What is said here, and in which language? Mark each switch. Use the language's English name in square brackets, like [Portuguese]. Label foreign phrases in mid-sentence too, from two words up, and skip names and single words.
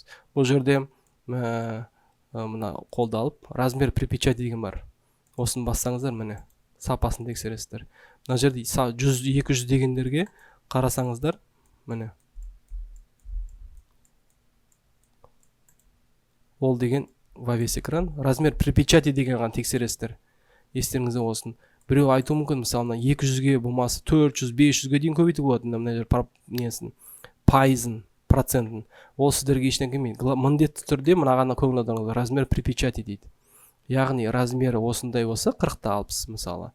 [Kazakh] Бұл жерде мына қолды алып [Russian] размер при печати [Kazakh] деген бар. Осын бассаңыздар міне сапасын тексересіздер. Мына жерде 100-200 дегендерге қарасаңыздар міне ол деген [Russian] во весь экран. Размер при печати [Kazakh] деген ғана тексересіздер. Естеріңізде болсын. Біреу айтуы мүмкін, мысалы 200-ге болмасы 400-500-ге дейін көбейтуге болады. Мына жер несін пайызын, процентін. Ол сіздерге ешнен келмейді. Міндетті түрде мынағана көңіл аударыңыздар. [Russian] Размер при печати [Kazakh] дейді. Яғни размері осындай болса 40-та 60 мысалы.